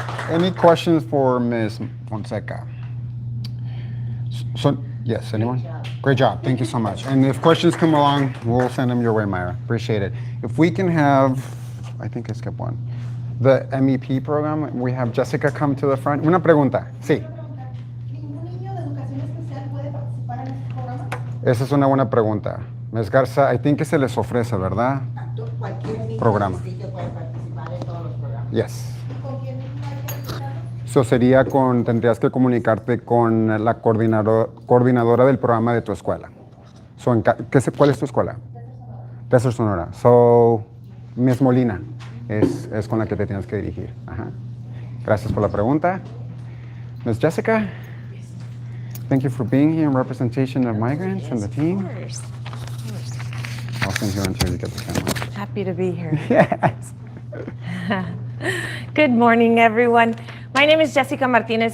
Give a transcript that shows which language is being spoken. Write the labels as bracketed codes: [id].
[en] Any questions for Ms. Fonseca? So, yes, anyone? Great job. Thank you so much. And if questions come along, we'll send them your way, Myra. Appreciate it. If we can have, I think I skipped one, the MEP program, we have Jessica come to the front. [es] Una pregunta. Sí. ¿Ningún niño de educación especial puede participar en este programa? Esa es una buena pregunta. Ms. Garza, [en] I think [es] que se les ofrece, ¿verdad? Cualquier niño Programa. del distrito puede participar en todos los programas. [en] Yes. [es] ¿Y con quién hay que registrarlo? Eso sería tendrías que comunicarte con la coordinadora del programa de tu escuela. So, ¿cuál es tu escuela? Desert Sonora. So, Ms. Molina es con la que te tienes que dirigir. Ajá. Gracias por la pregunta. Ms. [en] Jessica, thank you for being here in representation of migrants and the team. Of course. I'll stand here until you get the camera. Happy to be here. Yes. Good morning, everyone. My name is Jessica Martinez.